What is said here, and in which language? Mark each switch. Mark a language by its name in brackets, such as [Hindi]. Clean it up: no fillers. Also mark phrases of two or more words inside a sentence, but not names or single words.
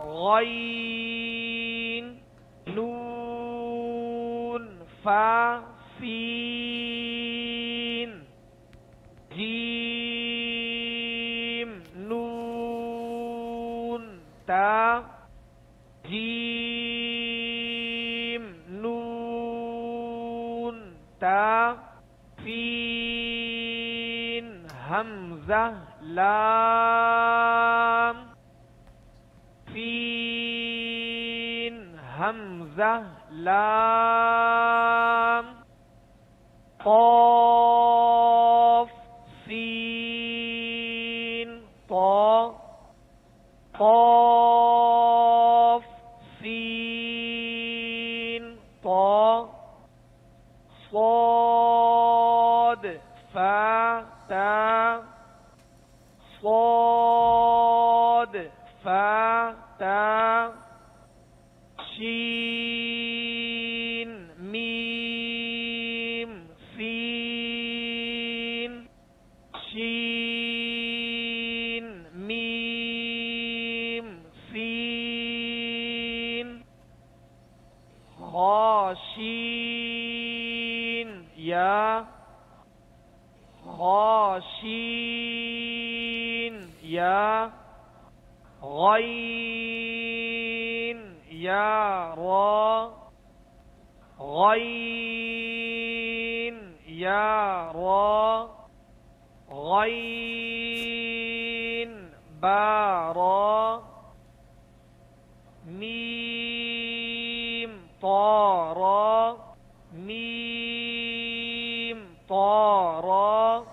[Arabic] غين نون فا سين جيم نون تا جيم نون تا سين همزة لام سين همزة لام قاف سين تا قاف سين تا صاد فا تا صاد فا تا شين ميم سين شين ميم سين خاشين يا خاشين يا غين يا را غين يا را غين بارا ميم طارا ميم طارا